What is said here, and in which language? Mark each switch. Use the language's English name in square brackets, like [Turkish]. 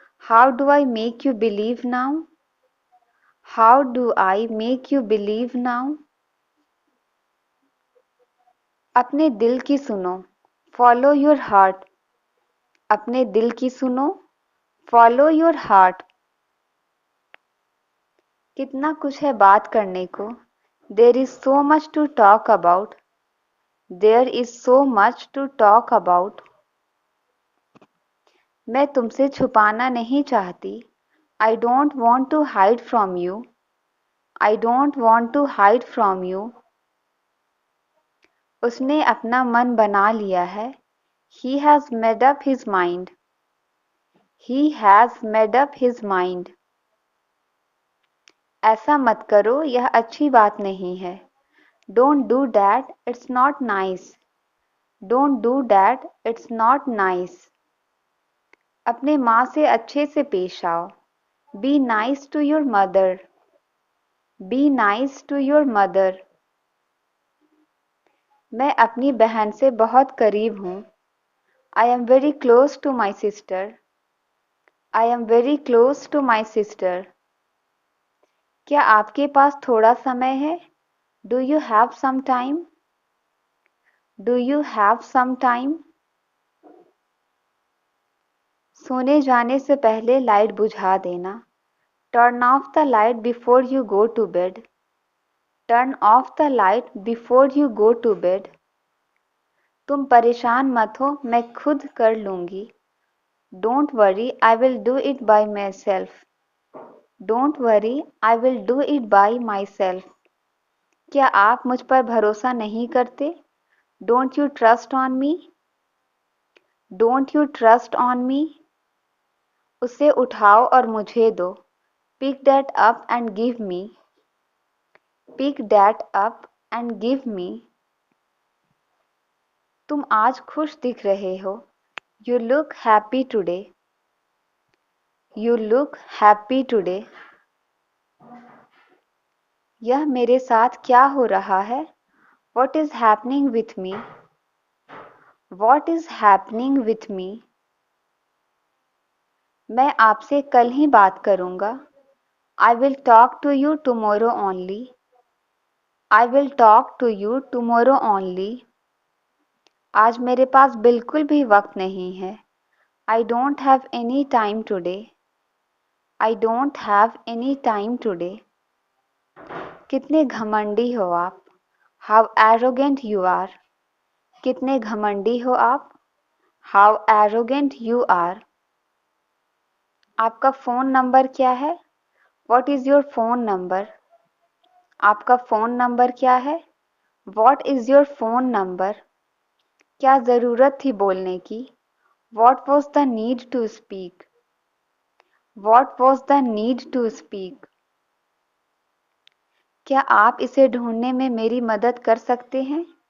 [English] How do I make you believe now? How do I make you believe now? [Hindi] अपने दिल की सुनो. [English] Follow your heart. [Hindi] अपने दिल की सुनो. [English] Follow your heart. [Hindi] कितना कुछ है बात करने को. [English] There is so much to talk about. There is so much to talk about. [Hindi] मैं तुमसे छुपाना नहीं चाहती. [English] I don't want to hide from you. I don't want to hide from you. [Hindi] उसने अपना मन बना लिया है. [English] He has made up his mind. He has made up his mind. [Hindi] ऐसा मत करो, यह अच्छी बात नहीं है. [English] Don't do that, it's not nice. Don't do that, it's not nice. [Hindi] अपने माँ से अच्छे से पेश आओ. [English] Be nice to your mother. Be nice to your mother. [Hindi] मैं अपनी बहन से बहुत करीब हूँ. [English] I am very close to my sister. I am very close to my sister. [Hindi] क्या आपके पास थोड़ा समय है? [English] Do you have some time? Do you have some time? [Hindi] सोने जाने से पहले लाइट बुझा देना. [English] Turn off the light before you go to bed. Turn off the light before you go to bed. [Hindi] तुम परेशान मत हो, मैं खुद कर लूँगी. [English] Don't worry, I will do it by myself. Don't worry, I will do it by myself. [Hindi] क्या आप मुझ पर भरोसा नहीं करते? [English] Don't you trust on me? Don't you trust on me? [Hindi] उसे उठाओ और मुझे दो. [English] Pick that up and give me. Pick that up and give me. [Hindi] तुम आज खुश दिख रहे हो. [English] You look happy today. You look happy today. [Hindi] यह मेरे साथ क्या हो रहा है? [English] What is happening with me? What is happening with me? [Hindi] मैं आपसे कल ही बात करूँगा. [English] I will talk to you tomorrow only. I will talk to you tomorrow only. [Hindi] आज मेरे पास बिल्कुल भी वक्त नहीं है। [English] I don't have any time today. I don't have any time today. [Hindi] कितने घमंडी हो आप। [English] How arrogant you are. [Hindi] कितने घमंडी हो आप। [English] How arrogant you are. [Hindi] आपका फ़ोन नंबर क्या है। [English] What is your phone number? [Hindi] आपका फ़ोन नंबर क्या है। [English] What is your phone number? [Hindi] क्या ज़रूरत थी बोलने की। [English] What was the need to speak? What was the need to speak? [Hindi] क्या आप इसे ढूंढने में मेरी मदद कर सकते हैं।